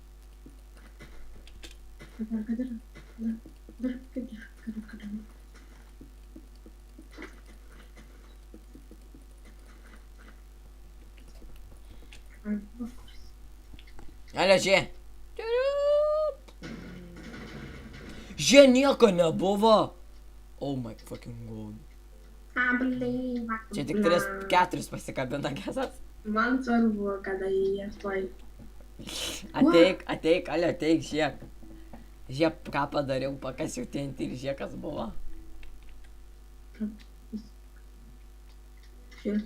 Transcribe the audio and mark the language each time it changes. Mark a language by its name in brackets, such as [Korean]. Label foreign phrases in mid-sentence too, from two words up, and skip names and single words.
[Lithuanian] Alio, žiūrėk. Žiūrėk, nieko nebuvo. [English] Oh my fucking god. [Lithuanian] Čia tik 3-4 pasikabina kesas. Man svarbu, kada jie tuoj. Ateik, Alio, ateik, žiūrėk. Žiūrėk, ką padariau, pakasiu TNT ir žiūrėk, kas buvo. Žiūrėk.